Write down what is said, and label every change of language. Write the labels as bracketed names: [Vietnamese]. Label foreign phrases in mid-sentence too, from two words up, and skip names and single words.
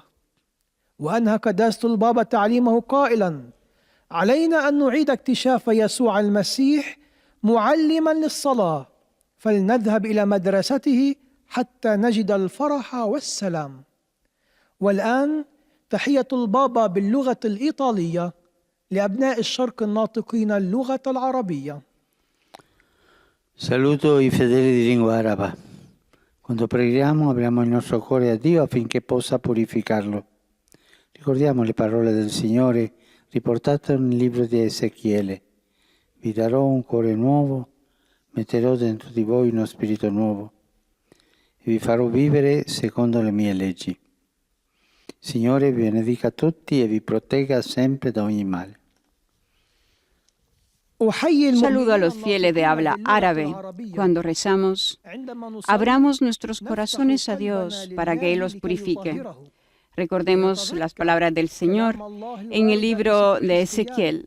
[Arabic] وأنهى قداسة البابا تعليمه قائلا: علينا أن نعيد اكتشاف يسوع المسيح معلما للصلاة، فلنذهب إلى مدرسته حتى نجد الفرح والسلام. والآن تحية البابا باللغة الإيطالية لأبناء الشرق الناطقين اللغة العربية. [Italian] Saluto i fedeli di lingua araba. Quando preghiamo apriamo il nostro cuore a Dio affinché possa purificarlo. Ricordiamo le parole del Signore riportate nel libro di Ezechiele. Vi darò un cuore nuovo, metterò dentro di voi uno spirito nuovo e vi farò vivere secondo le mie leggi. Signore vi benedica tutti e vi protegga sempre da ogni male. [Spanish] Saludo a los fieles de habla árabe. Cuando rezamos, abramos nuestros corazones a Dios para que Él los purifique. Recordemos las palabras del Señor en el libro de Ezequiel.